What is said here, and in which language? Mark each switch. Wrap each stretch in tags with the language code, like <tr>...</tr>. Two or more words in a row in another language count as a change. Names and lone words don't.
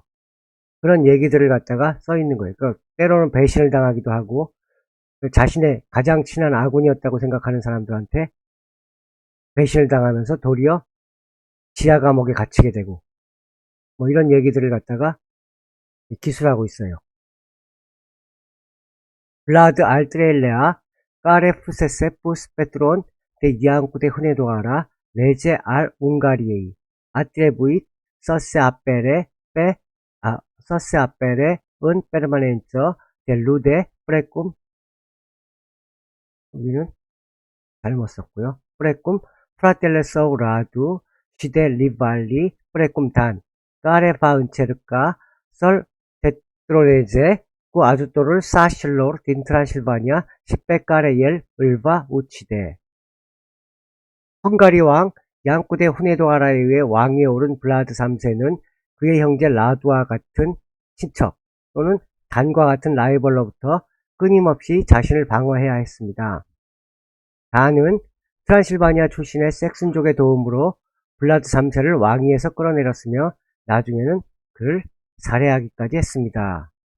<ko>그런 얘기들을 갖다가 써 있는 거예요. 그러니까 때로는 배신을 당하기도 하고 자신의 가장 친한 아군이었다고 생각하는 사람들한테 배신을 당하면서 도리어 지하 감옥에 갇히게 되고 뭐 이런 얘기들을 갖다가 기술하고 있어요.</ko> <ro>Vlad al III-lea, care fusese pus pe tron de Iancu de Hunedoara, rege al Ungariei, a trebuit să se apere în permanență de lude precum</ro> <ko>여기는 잘못 썼고요.</ko> <ro>precum fratele său Radu și de rivali precum Dan, care va încerca să-l detroneze cu ajutorul sașilor din Transilvania și pe care el îl va ucide.</ro> <ko>헝가리 왕 양쿠데 후네도아라에 의해 왕위에 오른 블라드 3세는 그의 형제 라두와 같은 친척 또는 단과 같은 라이벌로부터 끊임없이 자신을 방어해야 했습니다. 단은 트란실바니아 출신의 섹슨족의 도움으로 블라드 3세를 왕위에서 끌어내렸으며 나중에는 그를 살해하기까지 했습니다.</ko>